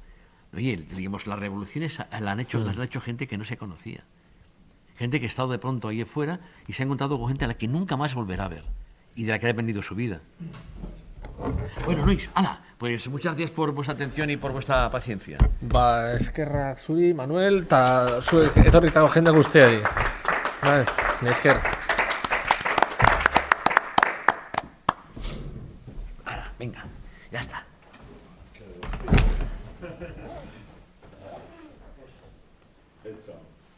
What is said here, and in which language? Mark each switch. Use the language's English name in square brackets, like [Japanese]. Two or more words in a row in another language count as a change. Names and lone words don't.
[Spanish] Oye, digamos, las revoluciones las han hecho gente que no se conocía. Gente que ha estado de pronto ahí afuera y se ha encontrado con gente a la que nunca más volverá a ver y de la que ha dependido su vida. Bueno, Luis, pues muchas gracias por vuestra atención y por vuestra paciencia. [Basque] Eskerrak zuri, Manuel, eta zuek etorritako jende guztiari. Esker. [Spanish] Venga, ya está. Hecho.